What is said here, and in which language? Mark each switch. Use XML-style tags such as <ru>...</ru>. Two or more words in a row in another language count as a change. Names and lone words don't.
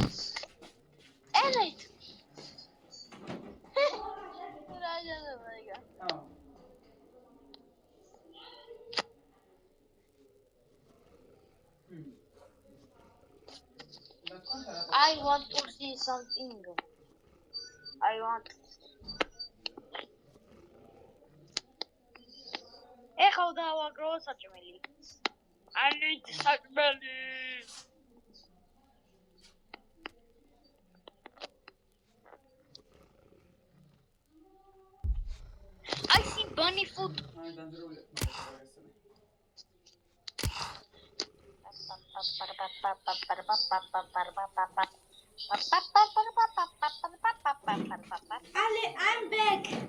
<en>Elite. I want to see something.</en> <ka>Ეხლა დავაგრო საჭმელი.</ka> <en>I need საჭმელი. I see bunny food. Ale, I'm back.</en>